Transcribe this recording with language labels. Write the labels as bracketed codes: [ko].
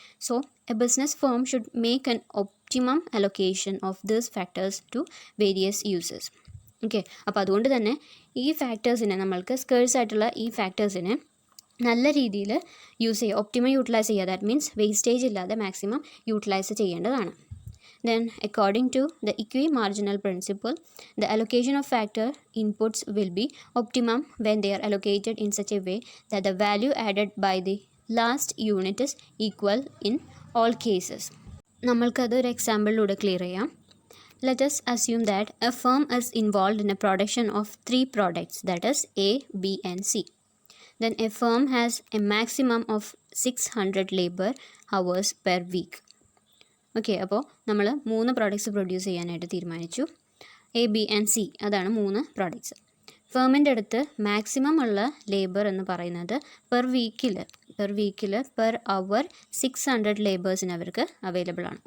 [en] So a business firm should make an optimum allocation of these factors to various uses. [ml] Okay, അപ്പോൾ അതുകൊണ്ട് തന്നെ ഈ ഫാക്ടേഴ്സിനെ നമ്മൾക്ക് scarce ആയിട്ടുള്ള ഈ ഫാക്ടേഴ്സിനെ നല്ല രീതിയിൽ യൂസ് ചെയ്യുക, ഒപ്റ്റിമം യൂട്ടിലൈസ് ചെയ്യുക. ദാറ്റ് മീൻസ് വേസ്റ്റേജ് ഇല്ലാതെ മാക്സിമം യൂട്ടിലൈസ് ചെയ്യേണ്ടതാണ്. [en] Then, according to the equi-marginal principle, the allocation of factor inputs will be optimum when they are allocated in such a way that the value added by the last unit is equal in all cases. [ml] നമ്മൾക്കത് ഒരു എക്സാമ്പിളിലൂടെ clear ചെയ്യാം. [en] Let us assume that a firm is involved in a production of 3 products, that is A, B and C. Then a firm has a maximum of 600 labor hours per week. [ml] Okay, അപ്പോൾ നമ്മൾ 3 products produce ചെയ്യാനായിട്ട് തീരുമാനിച്ചു. A, B and C, അതാണ് 3 products. ഫേമിൻ്റെ അടുത്ത് maximum ഉള്ള labour എന്ന് പറയുന്നത് per വീക്കിൽ പെർ അവർ 600 ലേബേഴ്സിന് അവർക്ക് അവൈലബിൾ ആണ്.